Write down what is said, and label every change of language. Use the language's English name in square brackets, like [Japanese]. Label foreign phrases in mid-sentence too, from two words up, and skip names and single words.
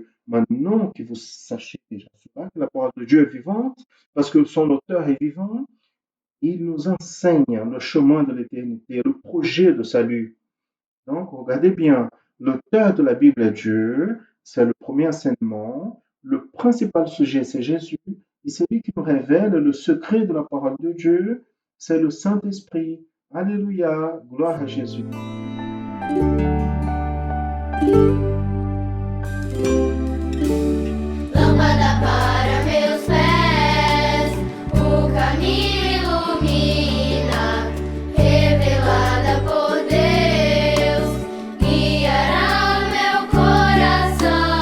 [French] Maintenant que vous sachez déjà cela, que la parole de Dieu est vivante, parce que son auteur est vivant, il nous enseigne le chemin de l'éternité, le projet de salut. Donc, regardez bien, l'auteur de la Bible est Dieu, c'est le premier enseignement, le principal sujet c'est Jésus, et c'est lui qui nous révèle le secret de la parole de Dieu, c'est le Saint-Esprit. Alléluia, gloire à Jésus. [Portuguese] Lâmpada para meus pés, o caminho ilumina, revelada por Deus, guiará meu coração.